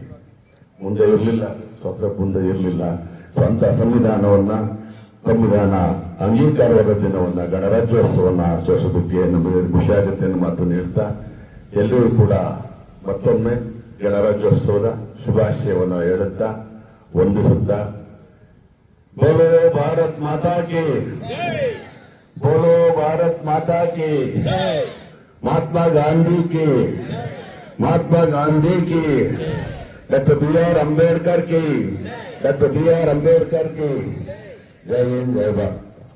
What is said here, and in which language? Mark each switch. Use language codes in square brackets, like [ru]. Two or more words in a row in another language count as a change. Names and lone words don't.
[kn] ಮುಂದೆ ಇರಲಿಲ್ಲ, ಸ್ವತಃ ಮುಂದೆ ಇರಲಿಲ್ಲ. ಸ್ವಂತ ಸಂವಿಧಾನ ಅಂಗೀಕಾರವಾದ ದಿನವನ್ನ, ಗಣರಾಜ್ಯೋತ್ಸವನ್ನ ಆಚರಿಸೋದಕ್ಕೆ ನಮಗೆ ಖುಷಿ ಆಗುತ್ತೆ ಅನ್ನೋ ಮಾತು ನೀಡ್ತಾ, ಎಲ್ಲರೂ ಕೂಡ ಮತ್ತೊಮ್ಮೆ ಗಣರಾಜ್ಯೋತ್ಸವದ ಶುಭಾಶಯವನ್ನು ಹೇಳುತ್ತಾ, ವಂದಿಸುತ್ತಾ, [hi] बोलो भारत माता की, बोलो भारत माता की, महात्मा गांधी की, महात्मा गांधी की, डॉक्टर BR अम्बेडकर की, डॉक्टर BR अम्बेडकर की। जय हिंद, जय भारत।